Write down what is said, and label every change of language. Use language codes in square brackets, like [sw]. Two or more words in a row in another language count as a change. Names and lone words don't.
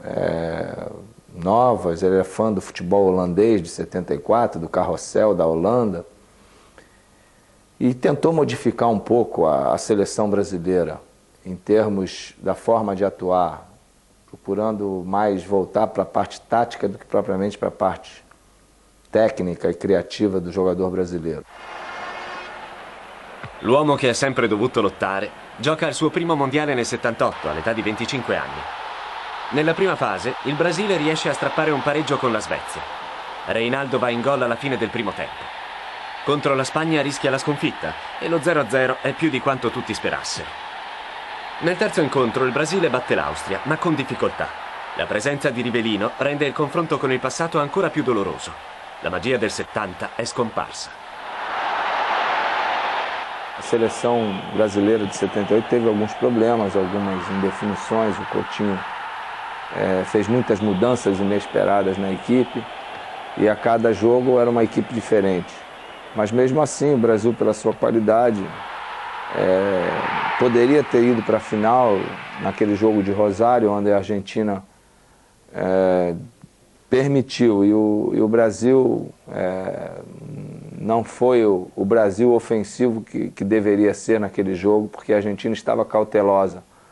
[pt] novas, ele é fã do futebol holandês de 74, do Carrossel da Holanda, e tentou modificar um pouco a seleção brasileira em termos da forma de atuar, procurando mais voltar para a parte tática do que propriamente para a parte técnica e criativa do jogador brasileiro. [it] L'uomo che ha sempre dovuto lottare gioca il suo primo mondiale nel 78 all'età di 25 anni. Nella prima fase il Brasile riesce a strappare un pareggio con la Svezia. Reinaldo va in gol alla fine del primo tempo. Contro la Spagna rischia la sconfitta e lo 0-0 è più di quanto tutti sperassero. Nel terzo incontro il Brasile batte l'Austria, ma con difficoltà. La presenza di Rivelino rende il confronto con il passato ancora più doloroso. La magia del 70 è scomparsa. [pt] A seleção brasileira de 78 teve alguns problemas, algumas indefinições. O Coutinho fez muitas mudanças inesperadas na equipe e a cada jogo era uma equipe diferente. Mas mesmo assim o Brasil, pela sua qualidade, poderia ter ido para a final naquele jogo de Rosário, onde a Argentina permitiu, e o Brasil não foi o Brasil ofensivo que deveria ser naquele jogo, porque a Argentina estava cautelosa.